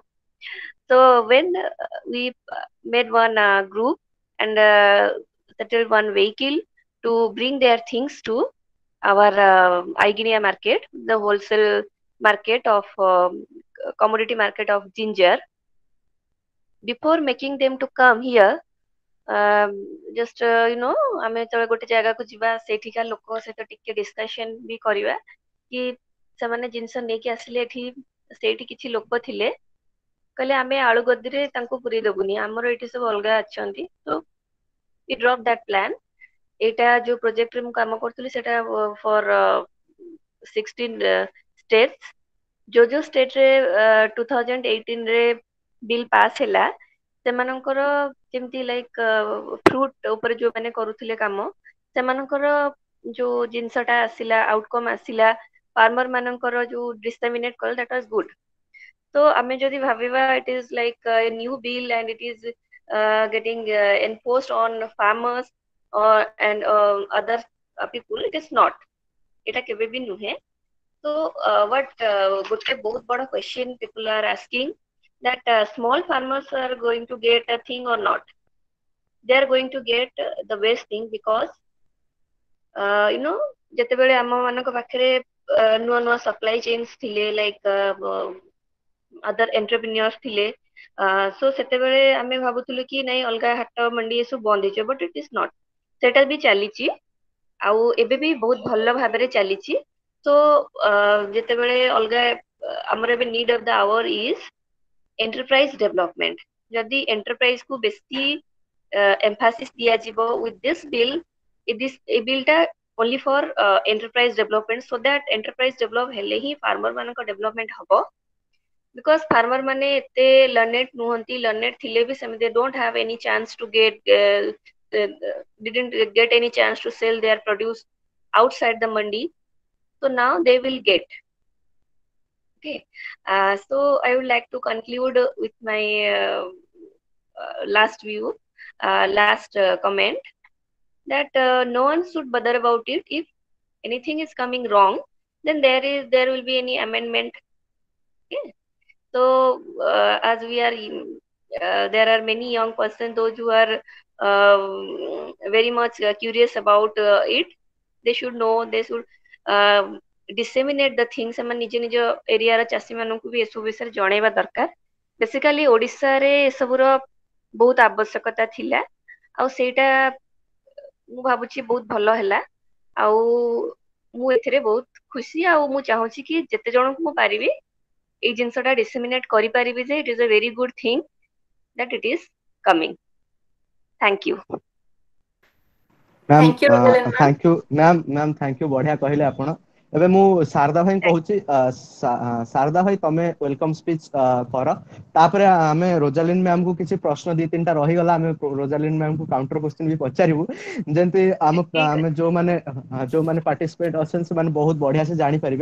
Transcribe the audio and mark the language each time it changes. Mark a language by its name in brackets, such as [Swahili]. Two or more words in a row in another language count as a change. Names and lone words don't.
[English] So when we made one group and settled one vehicle to bring their things to our Aiginia market, the wholesale market of commodity market of ginger. Before making them to come here, just [Odia] ଆମେ ଯେତେବେଳେ ଗୋଟେ ଜାଗାକୁ ଯିବା ସେଇଠିକା ଲୋକ ସହିତ ଟିକେ ଡିସ୍କସନ ବି କରିବା କି ସେମାନେ ଜିନିଷ ନେଇକି ଆସିଲେ ଏଠି ସେଇଠି କିଛି ଲୋକ ଥିଲେ କହିଲେ ଆମେ ଆଳୁ ଗଦିରେ ତାଙ୍କୁ ପୁରେଇ ଦବୁନି, ଆମର ଏଠି ସବୁ ଅଲଗା ଅଛନ୍ତି. ତ we [English] drop that plan. [Odia] ଏଇଟା ଯୋଉ ପ୍ରୋଜେକ୍ଟରେ ମୁଁ କାମ କରୁଥିଲି ସେଟା [English] for 16 states. [Odia] ଯୋଉ ଷ୍ଟେଟରେ 2018 ରେ ବିଲ୍ ପାସ୍ ହେଲା ସେମାନଙ୍କର ଯେମିତି [English] like fruit [Odia] ଉପରେ ଯୋଉମାନେ କରୁଥିଲେ କାମ ସେମାନଙ୍କର ଯୋଉ ଜିନିଷଟା ଆସିଲା ଆଉଟକମ୍ ଆସିଲା ଫାର୍ମର ମାନଙ୍କର ଯୋଉ ଡିସେମିନେଟ୍ କଲେ [English] that was good. So [Odia] ଆମେ ଯଦି ଭାବିବା [English] it is like a new bill and it is getting enforced on farmers and other people, it is not. [Odia] এটা କେବେ ବି ନୁହେଁ. [English] So what [Odia] ଗୋଟେ ବହୁତ ବଡ଼ [English] question people are asking that small farmers are going to get a thing or not. They are going to get the best thing because [Odia] ଯେତେବେଳେ ଆମ ମାନଙ୍କ ପାଖରେ ନୂଆ ନୂଆ [English] supply chains [Odia] ଥିଲେ [English] like other entrepreneurs [Odia] ଥିଲେ, ସୋ ସେତେବେଳେ ଆମେ ଭାବୁଥିଲୁ କି ନାଇଁ ଅଲଗା ହାଟ ମଣ୍ଡି ଏସବୁ ବନ୍ଦ ହେଇଯିବ, [English] but it is not. [Odia] ସେଟା ବି ଚାଲିଛି ଆଉ ଏବେ ବି ବହୁତ ଭଲ ଭାବରେ ଚାଲିଛି. ତ ଯେତେବେଳେ ଅଲଗା ଆମର ଏବେ [English] need of the hour is enterprise development. [Odia] ଯଦି ଏଣ୍ଟରପ୍ରାଇଜ କୁ ବେଶୀ emphasis ଦିଆଯିବ [English] with this bill, [Odia] ଏ ବିଲ୍ ଟା [English] only for enterprise development, so that enterprise develop [Odia] ହେଲେ ହିଁ [English] farmer ମାନଙ୍କ development ହବ. Because farmer [Odia] ମାନେ ଏତେ [English] learned ନୁହନ୍ତି, learned [Odia] ଥିଲେ ବି ସେମାନେ [English] they don't have any chance to didn't get any chance to sell their produce outside the mandi. So now they will get. Okay, so I would like to conclude with my last comment that no one should bother about it. If anything is coming wrong, then there will be any amendment. Okay, so as we are there are many young persons, those who are very much curious about it, they should know, they should disseminate the things. [Odia] ସେମାନେ ନିଜ ନିଜ ଏରିଆର ଚାଷୀ ମାନଙ୍କୁ ବି ଏସବୁ ବିଷୟରେ ଜଣେଇବା ଦରକାର. ବେସିକାଲି ଓଡ଼ିଶାରେ ଏସବୁର ବହୁତ ଆବଶ୍ୟକତା ଥିଲା ଆଉ ସେଇଟା ମୁଁ ଭାବୁଛି ବହୁତ ଭଲ ହେଲା. ଆଉ ମୁଁ ଏଥିରେ ବହୁତ ଖୁସି ଆଉ ମୁଁ ଚାହୁଁଛି କି ଯେତେ ଜଣଙ୍କୁ ମୁଁ ପାରିବି ଏଇ ଜିନିଷଟା ଡିସେମିନେଟ୍ କରିପାରିବି ଯେ [English] it is a very good thing that it is coming. Thank you. ମ୍ୟାମ୍ Thank you, Rosalind ma'am. thank you ma'am thank you, [Odia] ବଢିଆ କହିଲେ ଆପଣ. ଏବେ ମୁଁ ଶାରଦା ଭାଇ କହୁଛି, ଶାରଦା ଭାଇ ତମେ [English] welcome speech [Odia] କର, ତାପରେ ଆମେ ରୋଜାଲିନ୍ ମ୍ୟାମ୍ କୁ କିଛି ପ୍ରଶ୍ନ 2-3ଟା ରହିଗଲା, ଆମେ ରୋଜାଲିନ୍ ମ୍ୟାମ୍ କୁ [English] counter question [Odia] ବି ପଚାରିବୁ, ଯେମିତି ଆମେ ଯୋଉମାନେ ପାର୍ଟିସିପେଟ୍ ଅଛନ୍ତି ସେମାନେ ବହୁତ ବଢିଆ ସେ ଜାଣିପାରିବେ.